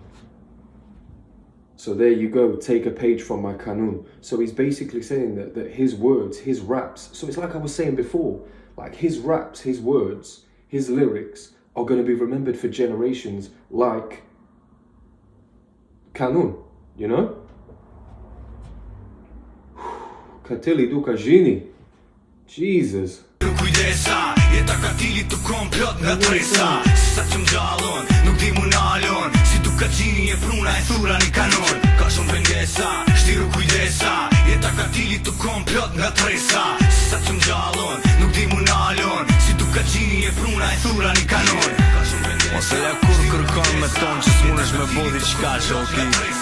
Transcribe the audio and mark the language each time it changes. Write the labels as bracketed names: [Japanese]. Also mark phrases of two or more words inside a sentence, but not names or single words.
[English] So there you go, take a page from my canon. So he's basically saying that his words, his raps, so it's like I was saying before, like his raps, his words, his lyrics are going to be remembered for generations like canon, you know? [Albanian] Katilit duka gjini. [English] Jesus. [Albanian] Kujdesa, jeta Katilit të komplot nga tresa Sa që m'gjallon, nuk di mu nalon Si duka gjini e pruna e thura një kanon Ka shumë pëngesa, shtiru kujdesa Jeta Katilit të komplot nga tresa Sa që m'gjallon, nuk di mu nalon Si duka gjini e pruna e thura një kanon Ka shumë pëngesa Se le kur kërkon me ton që s'munesh me bodi qka që o ti